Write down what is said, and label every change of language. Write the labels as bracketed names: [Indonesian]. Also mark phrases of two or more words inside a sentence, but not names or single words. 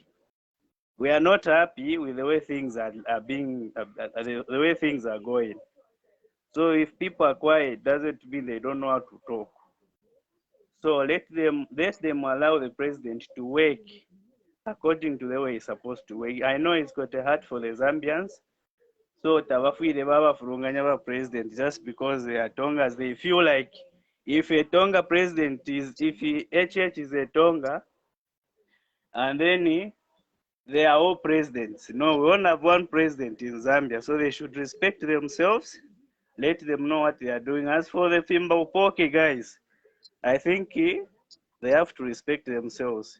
[English] We are not happy with the way things are being, the way things are going. So if people are quiet, doesn't mean they don't know how to talk. So let them allow the president to work according to the way he's supposed to work. I know he's got a heart for the Zambians. So [Bemba] tabafuire babafulunganya ba president [English] just because they are Tongas. They feel like if a Tonga president if HH is a Tonga, and then they are all presidents. No, we only have one president in Zambia, so they should respect themselves. Let them know what they are doing. As for the Fimba guys, I think they have to respect themselves.